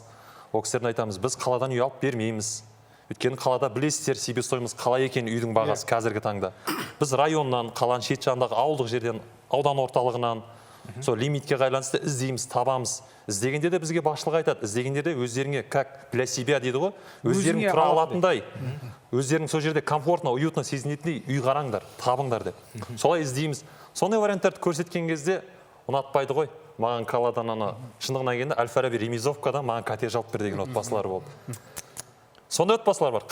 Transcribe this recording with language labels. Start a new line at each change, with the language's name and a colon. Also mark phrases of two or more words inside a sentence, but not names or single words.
Kazakh: Ол кісілеріне айтамыз, біз қаладан үй алып бермейміз. Өйткені қалада білесіздер, себестоимыз қалай екен үйдің бағасы қазіргі таңда. Біз районнан, қаланың шет жағындағы ауылдық жерден, аудан орталығынан сол лимитке байланысты іздейміз, табамыз. Іздегенде де бізге басшылық айтады. Іздегенде де өздеріңе
Russian: как для себя
Kazakh: дейді ғой, өздерің тұра алатындай, өздерің сол жерде
Russian: комфортно, уютно
Kazakh: сезінетіндей үй қараңдар, табыңдар деп. Солай іздейміз. Сондай варианттарды көрсеткен кезде ұнатпайды ғой. Маған қаладан шындығына келгенде Әл-Фараби Ремизовкадан маған коттедж алып бер деген отбасылар болды. Сондай отбасылар бар.